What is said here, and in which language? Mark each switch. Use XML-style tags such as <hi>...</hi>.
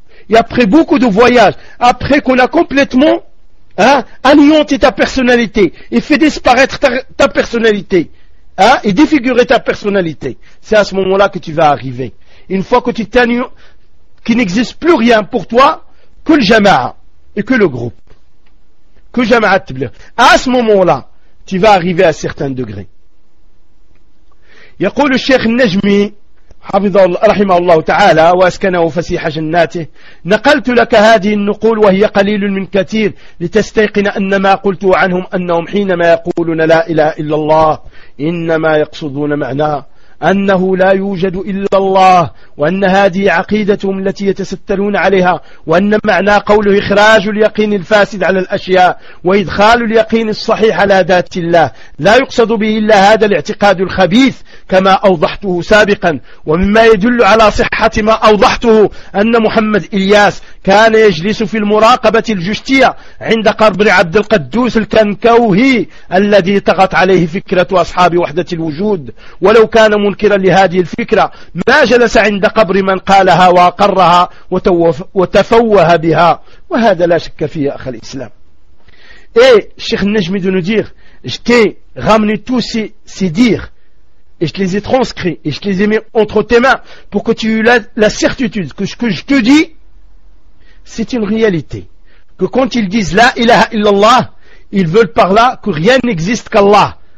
<fr>Et après beaucoup de voyages, après qu'on a complètement anéanti ta personnalité et fait disparaître ta personnalité, hein, et défiguré ta personnalité, c'est à ce moment-là que tu vas arriver. Une fois que tu t'annules, qu'il n'existe plus rien pour toi que le jama'a et que le groupe. Que jama'a tabligh. À ce moment-là, tu vas arriver à certains degrés.</fr> <ar>يقول الشيخ النجمي حفظه رحمه الله تعالى وأسكنه فسيح جناته نقلت لك هذه النقول وهي قليل من كثير لتستيقن أن ما قلت عنهم أنهم حينما يقولون لا إله إلا الله إنما يقصدون معنى أنه لا يوجد إلا الله وأن هذه عقيدتهم التي يتسترون عليها وأن معنى قوله إخراج اليقين الفاسد على الأشياء وإدخال اليقين الصحيح على ذات الله لا يقصد به إلا هذا الاعتقاد الخبيث كما أوضحته سابقا. ومما يدل على صحة ما أوضحته أن محمد إلياس كان يجلس في المراقبة الجشتية عند قبر عبد القدوس الكنكوهي الذي طغت عليه فكرة أصحاب وحدة الوجود، ولو كان منكرا لهذه الفكرة ما جلس عند قبر من قالها وأقرها وتفوه بها. وهذا لا شك فيه يا أخي الإسلام.</ar> <fr>Et Cheikh Najmi de nous dire, je t'ai ramené tous ces dires, et je les ai transcrits, et je les ai mis entre tes mains, pour que tu aies la certitude que ce que je te dis, c'est une réalité. Que quand ils disent</fr> <ar>La ilaha illallah,</ar> <fr>ils veulent par là que rien n'existe qu'Allah.</fr>